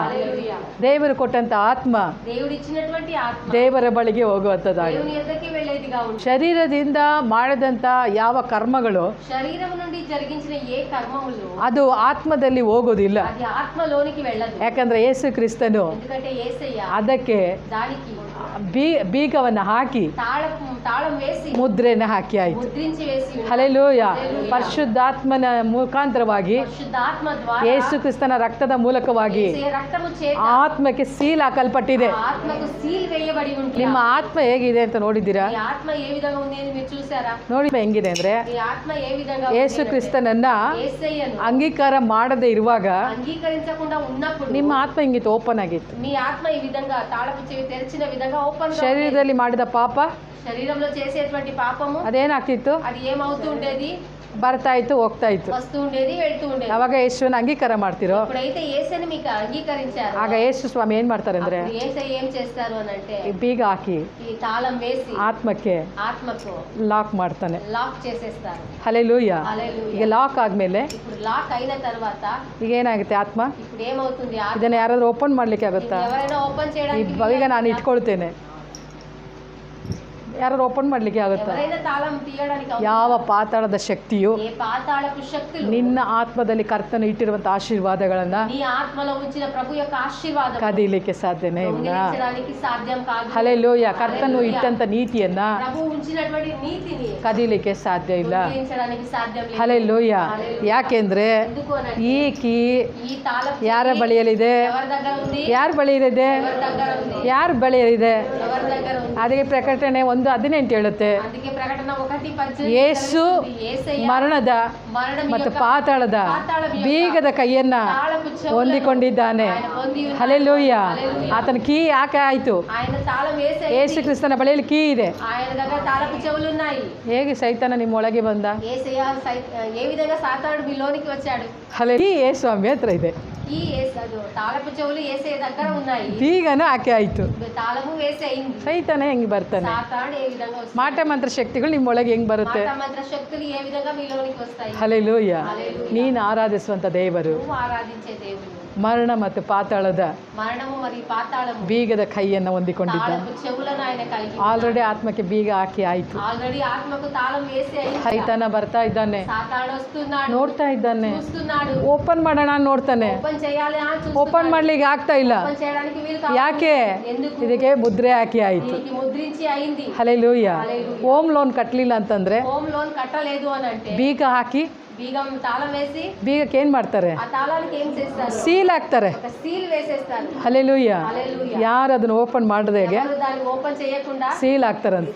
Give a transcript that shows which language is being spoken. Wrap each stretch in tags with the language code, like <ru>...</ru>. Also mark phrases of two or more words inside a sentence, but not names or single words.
<kn>ದೇವರು ಕೊಟ್ಟಂತ ಆತ್ಮ ದೇವರ ಬಳಿಗೆ ಹೋಗುವಂತದ್ದಾಗಿದೆ. ಶರೀರದಿಂದ ಮಾಡಿದಂತ ಯಾವ ಕರ್ಮಗಳು ಅದು ಆತ್ಮದಲ್ಲಿ ಹೋಗೋದಿಲ್ಲ. ಯಾಕಂದ್ರೆ ಯೇಸು ಕ್ರಿಸ್ತನು ಅದಕ್ಕೆ ಬೀಗವನ್ನು ಹಾಕಿ</kn> <te>తాళం వేసి</te> <kn>ಮುದ್ರೆನ ಹಾಕಿ ಆಯ್ತು.</kn> <te>ముద్రించి వేసి ఉన్నాడు.</te> <kn>ಹಲ್ಲೆಲೂಯ. ಪರಿಶುದ್ಧಾತ್ಮನ ಮುಖಾಂತರವಾಗಿ</kn> <te>పరిశుద్ధాత్మ ద్వారా</te> <kn>ಯೇಸು ಕ್ರಿಸ್ತನ ರಕ್ತದ ಮೂಲಕವಾಗಿ</kn> <te>యేసయ్య రక్తము చేత</te> <kn>ಆತ್ಮಕ್ಕೆ ಸೀಲ್ ಹಾಕಲ್ಪಟ್ಟಿದೆ.</kn> <te>ఆత్మకు సీల్ వేయబడి ఉంటుంది.</te> <kn>ನಿಮ್ಮ ಆತ್ಮ ಹೇಗಿದೆ ಅಂತ ನೋಡಿದ್ದೀರಾ?</kn> <te>మీ ఆత్మ ఏ విధంగా ఉంది అని మీరు చూసారా?</te> <kn>ನೋಡಿ ಹೆಂಗಿದೆ ಅಂದ್ರೆ,</kn> <te>మీ ఆత్మ ఏ విధంగా</te> <kn>ಯೇಸು ಕ್ರಿಸ್ತನನ್ನ</kn> <te>యేసయ్యను</te> <kn>ಅಂಗೀಕಾರ ಮಾಡದೇ ಇರುವಾಗ</kn> <te>అంగీకరించకుండా ఉన్నప్పుడు</te> <kn>ನಿಮ್ಮ ಆತ್ಮ ಹಿಂಗಿತ್ತು, ಓಪನ್ ಆಗಿತ್ತು.</kn> <te>మీ ఆత్మ ఈ విధంగా తాళపు చెవి తెరిచిన విధంగా ఓపెన్ గా</te> <kn>ಶರೀರದಲ್ಲಿ ಮಾಡಿದ ಪಾಪ</kn> <te>శరీరంలో చేసేటువంటి పాపము</te> <kn>ಅದೇನಾಗ್ತಿತ್ತು?</kn> <te>అది ఏమవుతూ ఉండేది?</te> <kn>ಬರ್ತಾ ಇತ್ತು, ಹೋಗ್ತಾ ಇತ್ತು.</kn> <te>వస్తూ ఉండేది, వెళ్తూ ఉండేది.</te> <kn>ಯಾವಾಗ ಯೇಸುವನ್ನ ಅಂಗೀಕಾರ ಮಾಡ್ತಿರೋ</kn> <te>ఇప్పుడైతే యేసయ్యని మీకు అంగీకరించారు,</te> <kn>ಆಗ ಯೇಸು ಸ್ವಾಮಿ ಏನ್ ಮಾಡ್ತಾರೆ ಅಂದ್ರೆ,</kn> <te>అప్పుడు యేసయ్య ఏం చేస్తారు అని అంటే</te> <kn>ಈ ಬೀಗ ಹಾಕಿ</kn> <te>ఈ తాళం వేసి</te> <kn>ಆತ್ಮಕ್ಕೆ</kn> <te>ఆత్మకు</te> <kn>ಲಾಕ್ ಮಾಡ್ತಾನೆ.</kn> <te>లాక్ చేసేస్తారు.</te> <kn>ಹಲ್ಲೆಲೂಯ.</kn> <te>హల్లెలూయా.</te> <kn>ಈಗ ಲಾಕ್ ಆದ್ಮೇಲೆ</kn> <te>ఇప్పుడు లాక్ అయిన తర్వాత</te> <kn>ಈಗ ಏನಾಗುತ್ತೆ? ಆತ್ಮ</kn> <te>ఇప్పుడు ఏమవుతుంది? ఆత్మ</te> <kn>ಇದನ್ನ ಯಾರಾದ್ರೂ ಓಪನ್ ಮಾಡ್ಲಿಕ್ಕೆ ಆಗುತ್ತಾ?</kn> <te>ఎవరైనా ఓపెన్</te> <kn>ಈ</kn> <te>చేయడానికి</te> <kn>ಈಗ ನಾನು ಇಟ್ಕೊಳ್ತೇನೆ, ಯಾರು ಓಪನ್ ಮಾಡ್ಲಿಕ್ಕೆ ಆಗುತ್ತಾ?</kn> <te>ఎవరైనా తాళం తీయడానికి</te> <kn>ಯಾವ ಪಾತಾಳದ ಶಕ್ತಿಯು</kn> <te>ఏ పాతాళపు శక్తులు</te> <kn>ನಿನ್ನ ಆತ್ಮದಲ್ಲಿ ಕರ್ತನು ಇಟ್ಟಿರುವಂತ ಆಶೀರ್ವಾದಗಳನ್ನ</kn> <te>నీ ఆత్మలో ఉంచిన ప్రభు యొక్క ఆశీర్వాదం</te> <kn>ಕದೀಲಿಕ್ಕೆ ಸಾಧ್ಯನೇ ಇಲ್ಲ.</kn> <te>దొంగిలించడానికి సాధ్యం కాదు.</te> <kn>ಹಲ್ಲೆಲೂಯ. ಕರ್ತನು ಇಟ್ಟಂತ ನೀತಿಯನ್ನ</kn> <te>ప్రభు ఉంచినటువంటి నీతిని</te> <kn>ಕದೀಲಿಕ್ಕೆ ಸಾಧ್ಯ ಇಲ್ಲ.</kn> <te>దొంగిలించడానికి సాధ్యం లేదు.</te> <kn>ಹಲ್ಲೆಲೂಯ. ಯಾಕೆಂದ್ರೆ</kn> <te>ఎందుకు అనంటే</te> <kn>ಈ ಕೀ</kn> <te>ఈ తాళం</te> <kn>ಯಾರ ಬಳಿಯಲ್ಲಿದೆ?</kn> <te>ఎవరి దగ్గర ఉంది?</te> <kn>ಯಾರ ಬಳಿಯಲ್ಲಿದೆ?</kn> <te>ఎవరి దగ్గర ఉంది?</te> <kn>ಯಾರ ಬಳಿಯಲ್ಲಿದೆ?</kn> <te>ఎవరి దగ్గర ఉంది?</te> <kn>ಅದಕ್ಕೆ ಪ್ರಕಟಣೆ 1:18 ಹೇಳುತ್ತೆ,</kn> <te>అందుకే ప్రకటన 1:18</te> <kn>ಯೇಸು</kn> <te>యేసయ్య</te> <kn>ಮರಣದ</kn> <te>మరణం</te> <kn>ಮತ್ತು</kn> <te>యొక్క</te> <kn>ಪಾತಾಳದ</kn> <te>పాతాళం యొక్క</te> <kn>ಬೀಗದ ಕೈಯನ್ನ</kn> <te>తాళపు చెవులను</te> <kn>ಹೊಂದಿಕೊಂಡಿದ್ದಾನೆ.</kn> <te>ఆయన పొంది ఉన్నాడు.</te> <kn>ಹಲ್ಲೆಲೂಯ.</kn> <te>హల్లెలూయా.</te> <kn>ಆತನ ಕೀ ಯಾಕೆ ಆಯ್ತು?</kn> <te>ఆయన తాళం వేసే</te> <kn>ಯೇಸು ಕ್ರಿಸ್ತನ ಬಳಿಯಲ್ಲಿ ಕೀ ಇದೆ.</kn> <te>ఆయన దగ్గర తాళపు చెవులు ఉన్నాయి.</te> <kn>ಹೇಗೆ ಸೈತಾನ ನಿಮ್ಮೊಳಗೆ ಬಂದ?</kn> <te>యేసయ్య ఏ విధంగా సాతానుడు మీలోనికి వచ్చాడు?</te> <kn>ಕೀ ಯೇಸು ಸ್ವಾಮಿ ಹತ್ರ ಇದೆ.</kn> <te>ఈ యేసయ్య తాళపు చెవులు యేసయ్య దగ్గర ఉన్నాయి.</te> <kn>ಬೀಗನ ಆಕೆ ಆಯ್ತು.</kn> <te>తాళము వేసే అయింది.</te> <kn>ಸೈತಾನ ಹೆಂಗ್ ಬರ್ತಾನೆ?</kn> <te>సాతానుడు ఏ విధంగా వస్తాడు?</te> <kn>ಮಾಟ ಮಂತ್ರ ಶಕ್ತಿಗಳು ನಿಮ್ಮೊಳಗೆ ಹೆಂಗ್ ಬರುತ್ತೆ?</kn> <te>మాట మంత్ర శక్తులు ఏ విధంగా మీలోనికి వస్తాయి?</te> <kn>ಹಲ್ಲೆಲೂಯ.</kn> <te>హల్లెలూయా.</te> <kn>ನೀನು ಆರಾಧಿಸುವಂತ ದೇವರು</kn> <te>నువ్వు ఆరాధించే దేవుడు</te> <kn>ಮರಣ ಮತ್ತು ಪಾತಾಳದ</kn> <te>మరణము మరియు పాతాళము</te> <kn>ಬೀಗದ ಕೈಯನ್ನು ಹೊಂದಿಕೊಂಡಿದ್ದಾನೆ.</kn> <te>తాళపు చెవులను ఆయన కలిగి</te> <kn>ಆಲ್ರೆಡಿ ಆತ್ಮಕ್ಕೆ ಬೀಗ ಹಾಕಿ ಆಯ್ತು.</kn> <te>ఆల్రెడీ ఆత్మకు తాళం వేసి అయింది.</te> <kn>ಸೈತಾನ ಬರ್ತಾ ಇದ್ದಾನೆ,</kn> <te>సాతానుడు వస్తున్నాడు,</te> <kn>ನೋಡ್ತಾ ಇದ್ದಾನೆ,</kn> <te>చూస్తున్నాడు.</te> <kn>ಓಪನ್ ಮಾಡೋಣ ನೋಡ್ತಾನೆ,</kn> <te>ఓపెన్ చేయాలి అని చూస్తున్నాడు.</te> <kn>ಓಪನ್ ಮಾಡ್ಲಿಕ್ಕೆ ಆಗ್ತಾ ಇಲ್ಲ.</kn> <te>ఓపెన్ చేయడానికి వీలు కాదు.</te> <kn>ಯಾಕೆ?</kn> <te>ఎందుకు?</te> <kn>ಇದಕ್ಕೆ ಮುದ್ರೆ ಹಾಕಿ ಆಯ್ತು.</kn> <te>దీనికి ముద్రించి అయింది.</te> <kn>ಹಲ್ಲೆಲೂಯ.</kn> <en>home loan</en> <kn>ಕಟ್ಟಲಿಲ್ಲ ಅಂತಂದ್ರೆ</kn> <en>home loan</en> <te>కట్టలేదు అని అంటే</te> <kn>ಬೀಗ ಹಾಕಿ</kn> <te>బీగం తాళం వేసి</te> <kn>ಬೀಗಕ್ಕೆ ಏನ್ ಮಾಡ್ತಾರೆ?</kn> <te>ఆ తాళానికి ఏం చేస్తారు?</te> <kn>ಸೀಲ್ ಹಾಕ್ತಾರೆ.</kn> <te>ఒక సీల్ వేసేస్తారు.</te> <kn>ಹಲ್ಲೆಲೂಯ.</kn> <te>హల్లెలూయా.</te> <kn>ಯಾರು ಅದನ್ನ ಓಪನ್ ಮಾಡದೆ</kn> <te>ఎవరు దాన్ని ఓపెన్ చేయకుండా</te> <kn>ಸೀಲ್ ಹಾಕ್ತಾರಂತೆ.</kn>